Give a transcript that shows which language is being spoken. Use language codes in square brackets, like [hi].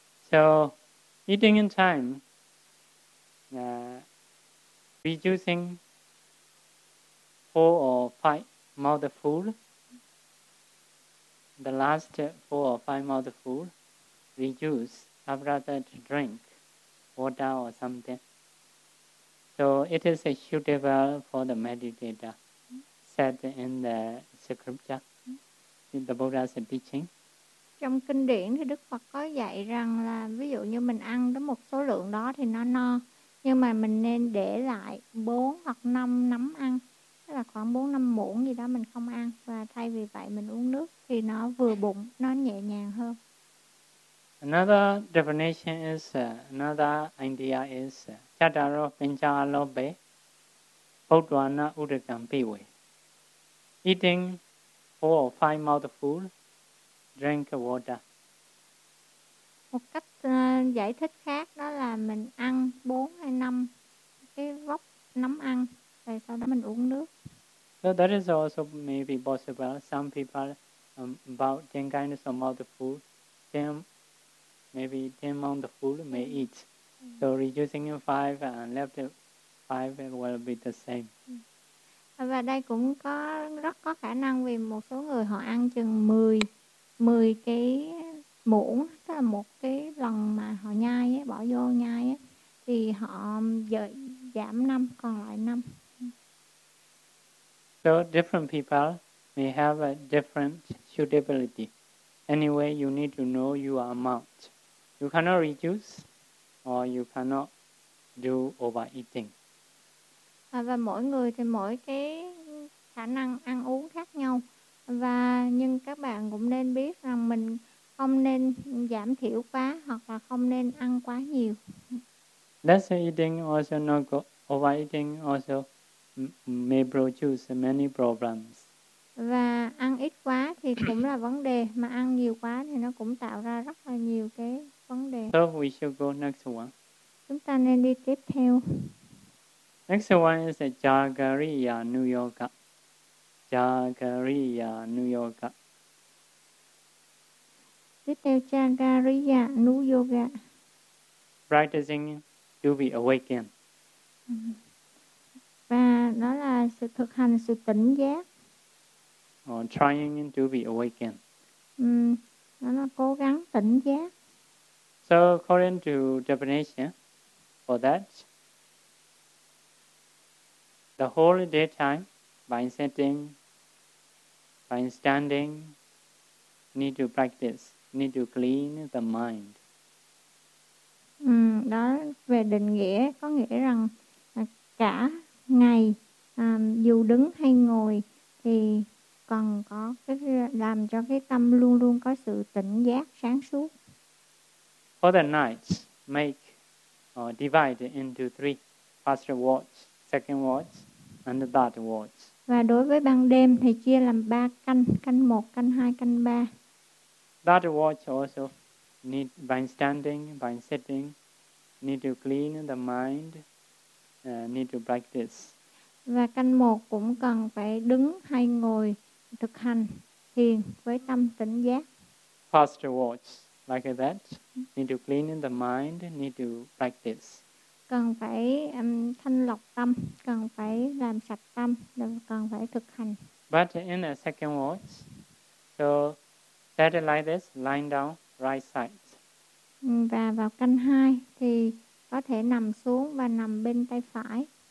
[en] So eating in time, reducing 4 or 5 mouthful, the last 4 or 5 mouthful, reduce after that drink water or something. So it is a suitable for the meditator, said in the scripture, in the Buddha's teaching. [vi] Trong kinh điển thì Đức Phật có dạy rằng là ví dụ như mình ăn đến một số lượng đó thì nó no. Nhưng mà mình nên để lại 4 hoặc 5 nắm ăn, tức là khoảng 4 5 muỗng gì đó mình không ăn, và thay vì vậy mình uống nước thì nó vừa bụng, nó nhẹ nhàng hơn. [en] Another definition is another idea is [pi] chataro pincha lobe bodhana udagam piwe. [en] Eating 4 or 5 mouthful, drink water. [vi] Một cách giải thích khác đó là mình ăn 4 hay 5 cái vốc nấm ăn rồi sau đó mình uống nước. [en] So that is also maybe possible. Some people about 10 kinds of mouthful, 10, maybe 10 mouthful may eat. So reducing 5 and left 5 will be the same. [vi] Và đây cũng có rất có khả năng vì một số người họ ăn chừng 10 cái muỗng, tức là một cái lần mà họ nhai ấy, bỏ vô nhai ấy, thì họ giảm 5, còn lại 5. [en] So different people may have a different suitability. Anyway, you need to know your amount. You cannot reduce or you cannot do overeating. [vi] Và mỗi người thì mỗi cái khả năng ăn uống khác nhau. Và nhưng các bạn cũng nên biết rằng mình không nên giảm thiểu quá hoặc là không nên ăn quá nhiều. [en] Less eating also not good. Overeating also may produce many problems. [vi] Và ăn ít quá thì cũng là vấn đề, mà ăn nhiều quá thì nó cũng tạo ra rất là nhiều cái vấn đề. [en] So we should go next one. [vi] Chúng ta nên đi tiếp theo. [en] Next one is Jagariya Niyoga. Jagariya Niyoga. [vi] Tiếp theo, Jagariya Niyoga. [en] Practicing to be awakened. [vi] Và đó là sự thực hành sự tỉnh giác. [en] Or trying to be awakened. [vi] Nó là cố gắng tỉnh giác. [en] So according to definition for that, the whole daytime by sitting, by standing, need to practice, need to clean the mind. [vi] Đó về định nghĩa có nghĩa rằng cả ngày dù đứng hay ngồi thì cần có cái làm cho cái tâm luôn luôn có sự tỉnh giác sáng suốt. [en] For the night, make or divide into 3, first watch, second watch, and third watch. [vi] Và đối với ban đêm thì chia làm 3 canh, canh 1, canh 2, canh 3. [en] That watch also need by standing, by sitting, need to clean the mind, need to practice. [vi] Và canh một cũng cần phải đứng hay ngồi thực hành thiền với tâm tỉnh giác. [en] First watch like that, need to clean the mind, need to practice. [vi] Cần phải thanh lọc tâm, cần phải làm sạch tâm, cần phải thực hành. [en] But in a second watch, so set it like this, lying down, right side. [vi] Và vào canh 2 thì có thể nằm xuống và nằm bên tay phải.